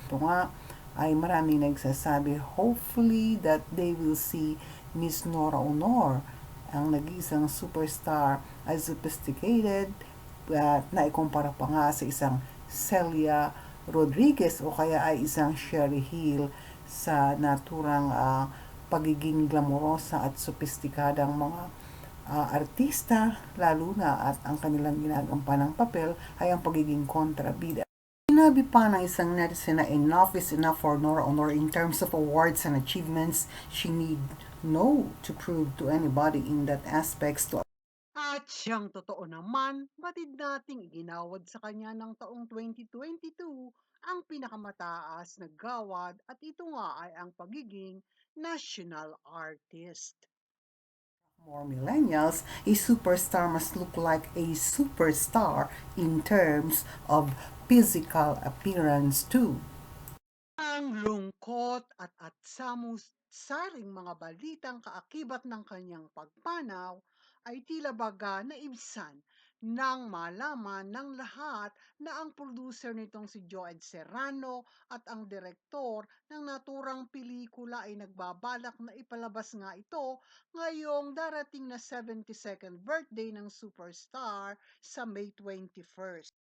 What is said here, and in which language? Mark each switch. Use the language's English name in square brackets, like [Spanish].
[Filipino] Ito nga ay maraming nagsasabi, [English] hopefully that they will see [Filipino] Miss Nora Honor, ang nag-iisang superstar, [English] as sophisticated [Filipino] at naikumpara pa nga sa isang Celia Rodriguez o kaya ay isang Sherry Hill sa naturang pagiging glamorosa at sopistikadang mga artista, lalo na at ang kanilang ginagampanan ng papel ay ang pagiging kontrabida. Sinabi pa ng isang netizen na [English] enough is enough for Nora Honor in terms of awards and achievements. She need no to prove to anybody in that aspects to. [Filipino] At siyang totoo naman, batid nating iginawad sa kanya ng taong 2022 ang pinakamataas na gawad at ito nga ay ang pagiging national artist. [English] More millennials, a superstar must look like a superstar in terms of physical appearance too. [Filipino] Ang lungkot at saring mga balitang kaakibat ng kanyang pagpanaw ay tila baga naibsan nang malaman ng lahat na ang producer nitong si Joed Serrano at ang direktor ng naturang pelikula ay nagbabalak na ipalabas nga ito ngayong darating na 72nd birthday ng superstar sa May 21st.